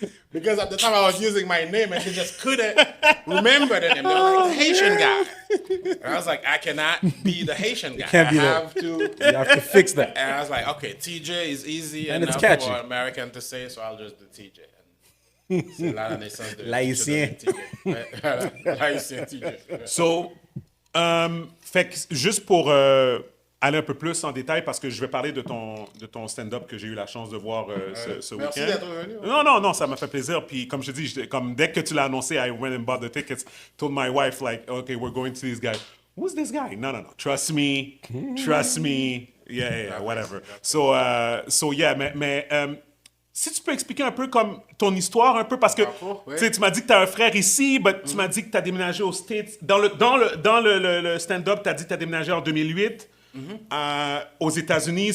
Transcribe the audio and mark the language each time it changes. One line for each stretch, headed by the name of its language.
English: Because at the time I was using my name and they just couldn't remember the name. They were like, the Haitian guy. And I was like, I cannot be the Haitian guy. can't be I that. have to. You have to fix that. And I was like, okay, TJ is easy And it's enough catchy. for an American to say, so I'll just do TJ. And
French: c'est là la naissance de L'haïtien. TJ. Voilà, l'haïtien TJ. So, fait que juste pour aller un peu plus en détail, parce que je vais parler de ton stand-up que j'ai eu la chance de voir ce week-end. d'être venu. Non, ça m'a fait plaisir. Puis comme je te dis, comme dès que tu l'as annoncé,
English: I went and bought the tickets, told my wife, like, okay, we're going to this guy. Who's this guy? No. Trust me. Yeah, whatever. So yeah,
French: mais si tu peux expliquer un peu comme ton histoire, un peu, parce que ouais. tu sais, tu m'as dit que tu as un frère ici, mais tu m'as dit que tu as déménagé aux States. Dans le stand-up, tu as dit que tu as déménagé en 2008 aux États-Unis.